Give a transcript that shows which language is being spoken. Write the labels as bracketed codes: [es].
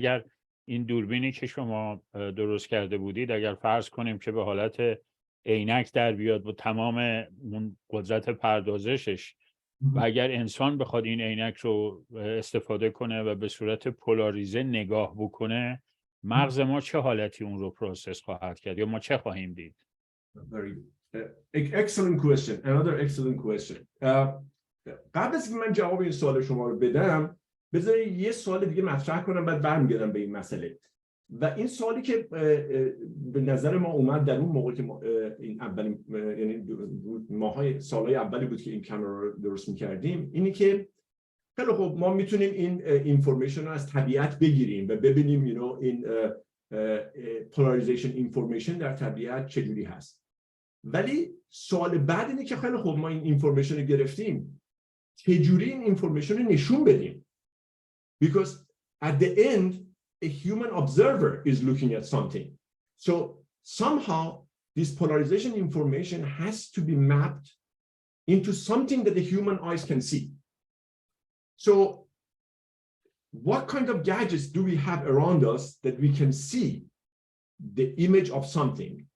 [fa] اگر این دوربینی که شما درست کرده بودید، اگر فرض کنیم که به حالت عینک در بیاد با تمام اون قدرت پردازشش، و اگر انسان بخواد این عینک رو استفاده کنه و به صورت پولاریزه نگاه بکنه، مغز ما چه حالتی اون رو پروسس خواهد کرد یا ما چه خواهیم دید؟ [en] Very excellent question. Another excellent question. [fa] قبل از اینکه من جواب این سوال شما رو بدم، بذارید یه سوال دیگه مطرح کنم، بعد برمیگردم به این مسئله. و این سوالی که به نظر ما اومد در اون موقع که ما این اولین، یعنی ماهای سالهای اولی بود که این کامera رو درست می‌کردیم، اینی که خیلی خب ما میتونیم این اینفورمیشن رو از طبیعت بگیریم و ببینیم این polarization information در طبیعت چجوری هست. ولی سوال بعد اینه که خیلی خب ما این اینفورمیشن رو گرفتیم، چجوری این اینفورمیشن رو نشون بدیم؟ [en] Because at the end a human observer is looking at something. So somehow this polarization information has to be mapped into something that the human eyes can see. So what kind of gadgets do we have around us that we can see the image of something?